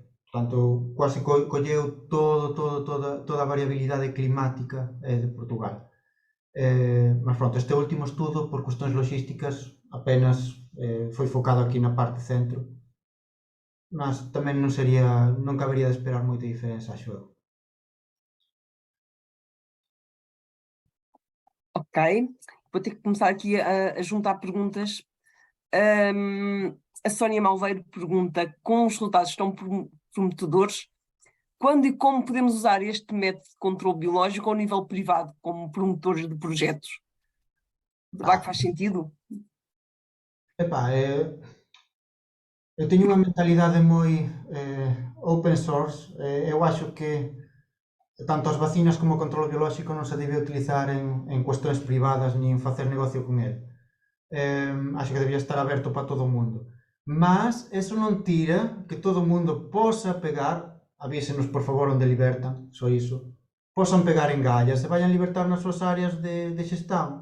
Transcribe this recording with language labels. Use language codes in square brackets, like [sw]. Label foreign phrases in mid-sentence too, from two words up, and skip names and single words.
[gl] Portanto, quase colleu toda a variabilidade climática de Portugal. Mas pronto, este último estudo, por cuestións logísticas, apenas foi focado aquí na parte centro, mas tamén non cabería de esperar moita diferenza, acho eu. [pt] Ok, vou ter que começar aqui a juntar perguntas. A Sónia Malveiro pergunta: com os resultados tão prometedores, quando e como podemos usar este método de controle biológico ao nível privado, como promotores de projetos? Será que faz sentido? [gl] Eu teño unha mentalidade moi [en] open source. [gl] Eu acho que tanto as vacinas como o control biolóxico non se debe utilizar en cuestións privadas nin facer negocio con ele. Acho que debía estar aberto para todo o mundo. Mas eso non tira que todo o mundo posa pegar, avísenos por favor onde libertan, só iso, posan pegar en gallas e vayan libertar nas súas áreas de xestão.